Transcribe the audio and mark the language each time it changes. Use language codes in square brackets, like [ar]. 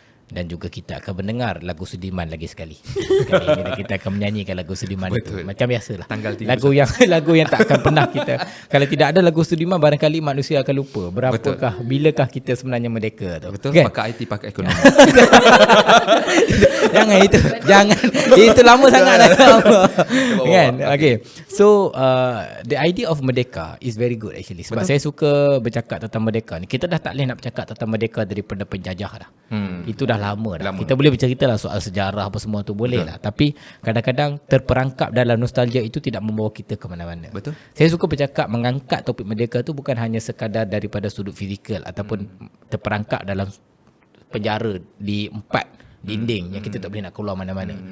[ms] Dan juga kita akan mendengar lagu Sudirman lagi sekali. Kali ini kita akan menyanyikan lagu Sudirman itu. Macam biasalah. Lagu yang tak akan pernah kita. Kalau tidak ada lagu Sudirman, barangkali manusia akan lupa bilakah kita sebenarnya merdeka tu. Betul. Kan? Pakai IT, pakai ekonomi. Jangan itu lama sangat dah. Kan? Okay. [en] So the idea of merdeka is very good actually. [ms] Sebab saya suka bercakap tentang merdeka ni. Kita dah tak boleh nak bercakap tentang merdeka daripada penjajah dah. Itu dah lama dah. Kita boleh bercerita lah soal sejarah apa semua tu, boleh lah. Tapi kadang-kadang terperangkap dalam nostalgia itu tidak membawa kita ke mana-mana. Betul. Saya suka bercakap mengangkat topik merdeka tu bukan hanya sekadar daripada sudut fizikal ataupun terperangkap dalam penjara di 4 dinding yang kita tak boleh nak keluar mana-mana.